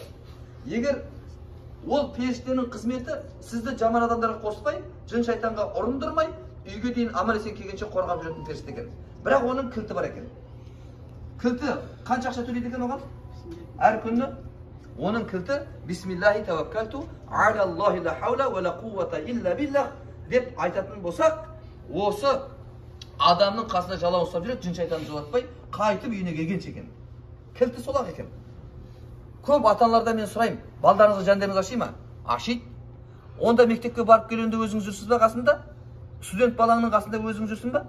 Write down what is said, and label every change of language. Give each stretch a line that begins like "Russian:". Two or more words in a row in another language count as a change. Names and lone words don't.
Kazakh: Егер ол періштенің қызметі сізді жаман адамдарға қоспай, жын шайтанға ұрындырмай, үйге дейін аман-есен келгенше қорғап жүретін періште екен. Бірақ оның кілті бар екен. Кілті қанша ақша төлейді екен оған? Әр күні оның кілті
Arabic: بسم الله توكلت على الله لا حول ولا قوة إلا بالله
Kazakh: деп айтатын болсақ, осы адамның қасында жалау ұстап жүреді, жын шайтанды жолатпай, қайтып үйіне келгенше екен. Кілті сол-ақ екен. Көп ата-аналардан мен сұраймын, балдарыңызға жандарыңыз аши ма? Ашиды. Онда мектепке барып келгенде өзіңіз жүрсіз ба қасында? Студент балаңның қасында өзің жүрсің ба?